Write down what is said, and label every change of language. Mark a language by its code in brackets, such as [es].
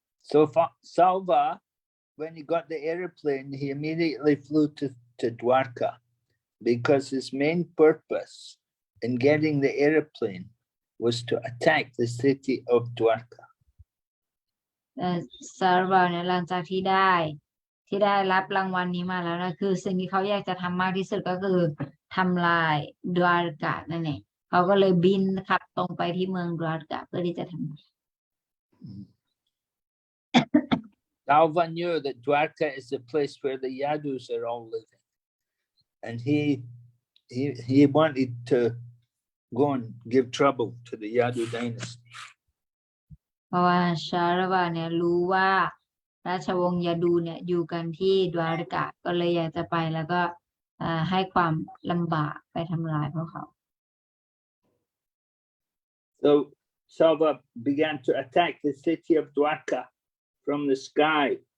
[en] So Salva, when he got the airplane, he immediately flew to Dwarka because his main purpose in getting the airplane was to attack the city of Dwarka. [th] ซาร์วาเนี่ยหลังจากที่ได้ ที่ได้รับรางวัลนี้มาแล้วนะคือสิ่งที่เขาอยากจะทำมากที่สุดก็คือทำลายดวารกะนั่นเองเขาก็เลยบินขับตรงไปที่เมืองดวารกะเพื่อที่จะทำ [en] Salva knew that Dwarka is the place where the Yadus are all living, and he wanted to go and give trouble to the Yadu dynasty. [th] เพราะว่าชาละวะเนี่ยรู้ว่าราชวงศ์ยาดูเนี่ยอยู่กันที่ดวาริกะก็เลยอยากจะไปแล้วก็ให้ความลำบากไปทำลายพวกเขา [en] So Salva began to attack the city of Dwarka from the sky.